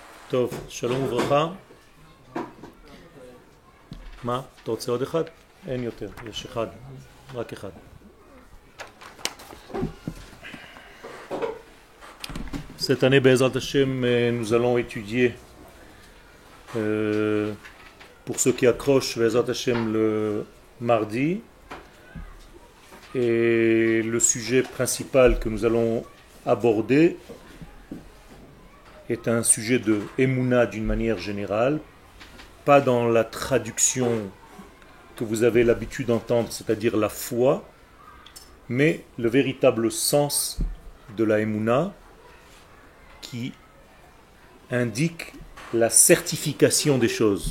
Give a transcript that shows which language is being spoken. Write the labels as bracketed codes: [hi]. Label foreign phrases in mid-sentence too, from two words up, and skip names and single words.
[he] טוב, שלום וברכה. מה? אתה רוצה עוד אחד? אין יותר, יש אחד, רק אחד. [fr] Cette année, [he] בעזרת השם, [fr] nous allons étudier, pour ceux qui accrochent, [he] בעזרת השם [fr] le mardi. Et le sujet principal que nous allons aborder est un sujet de Emouna d'une manière générale, pas dans la traduction que vous avez l'habitude d'entendre, c'est-à-dire la foi, mais le véritable sens de la Emouna qui indique la certification des choses.